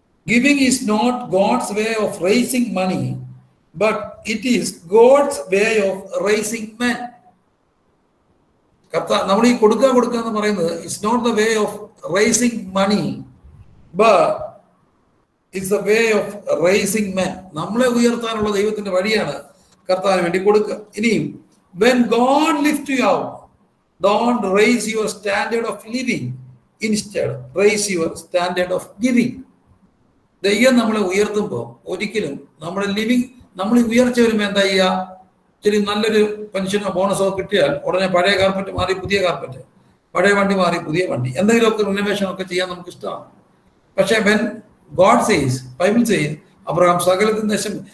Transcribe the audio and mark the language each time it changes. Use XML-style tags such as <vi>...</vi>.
<en>Giving is not God's way of raising money, but it is God's way of raising men.</en> <ml>നമ്മൾ ഈ കൊടുക്കുക എന്ന് പറയുന്നത്</ml> <en>It's not the way of raising money, but it's the way of raising men.</en> <ml>നമ്മളെ ഉയർത്താനുള്ള ദൈവത്തിന്റെ വഴിയാണ് കർത്താവിന് വേണ്ടി കൊടുക്കുക.</ml> <en>ഇനിയും when God lift you out, don't raise your standard of living, instead raise your standard of giving.</en> <ml>ദൈവം നമ്മളെ ഉയർത്തുമ്പോൾ ഒരിക്കലും നമ്മുടെ ലിവിങ്, നമ്മൾ ഉയർച്ച വരുമ്പോൾ എന്താ ചെയ്യുക? ഇച്ചിരി നല്ലൊരു പെൻഷനോ ബോണസോ കിട്ടിയാൽ ഉടനെ പഴയ കാർപ്പറ്റ് മാറി പുതിയ കാർപ്പറ്റ്, പഴയ വണ്ടി മാറി പുതിയ വണ്ടി, എന്തെങ്കിലുമൊക്കെ റിനോവേഷൻ ഒക്കെ ചെയ്യാൻ നമുക്ക് ഇഷ്ടമാണ്. പക്ഷെ</ml> <en>when God says,</en> <ml>Bible says, Abraham സകലത്തിന് ദശം.</ml>